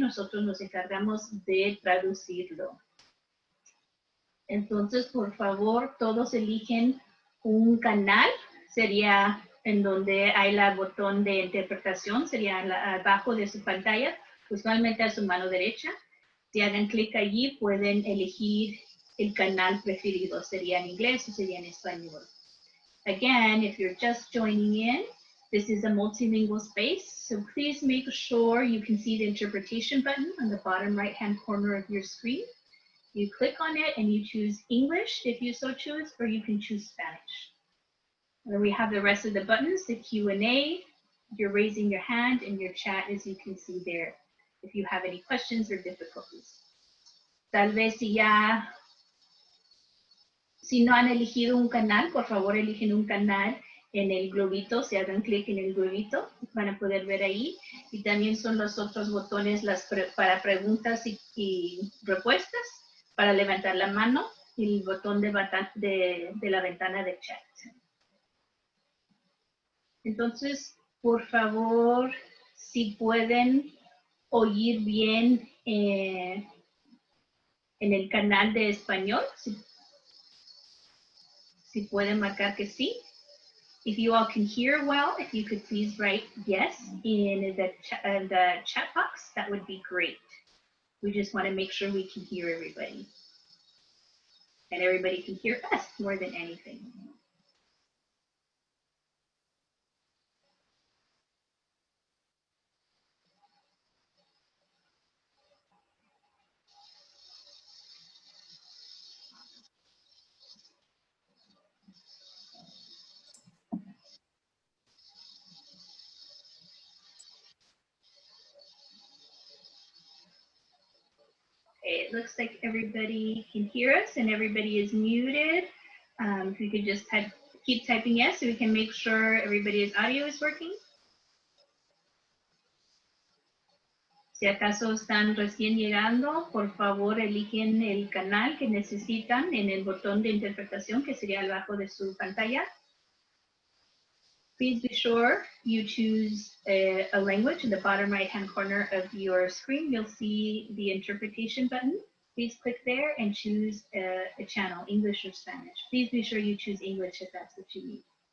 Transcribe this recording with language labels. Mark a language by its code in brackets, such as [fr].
[es] Nosotros nos encargamos de traducirlo. Entonces, por favor, todos eligen un canal. Sería en donde hay el botón de interpretación. Sería abajo de su pantalla, usualmente a su mano derecha. Si hagan clic allí, pueden elegir el canal preferido. Sería en inglés o sería en español. [en] Again, if you're just joining in, this is a multilingual space, so please make sure you can see the interpretation button on the bottom right-hand corner of your screen. You click on it and you choose English if you so choose, or you can choose Spanish. And then we have the rest of the buttons, the Q&A, you're raising your hand, and your chat, as you can see there, if you have any questions or difficulties. [es] Tal vez si no han elegido un canal, por favor eligen un canal en el globito, si hagan clic en el globito, van a poder ver ahí. Y también son los otros botones para preguntas y respuestas, para levantar la mano, y el botón de la ventana de chat. Entonces, por favor, si pueden oír bien en el canal de español, si pueden marcar que sí. [en] If you all can hear well, if you could please write yes in the chat box, that would be great. We just want to make sure we can hear everybody. And everybody can hear us more than anything. It looks like everybody can hear us and everybody is muted. If you could just keep typing yes so we can make sure everybody's audio is working. [es] Si acaso están recién llegando, por favor eligen el canal que necesitan en el botón de interpretación que sería abajo de su pantalla. [en] Please be sure you choose a language in the bottom right-hand corner of your screen. You'll see the interpretation button. Please click there and choose a channel, English or Spanish. Please be sure you choose English if that's what you need.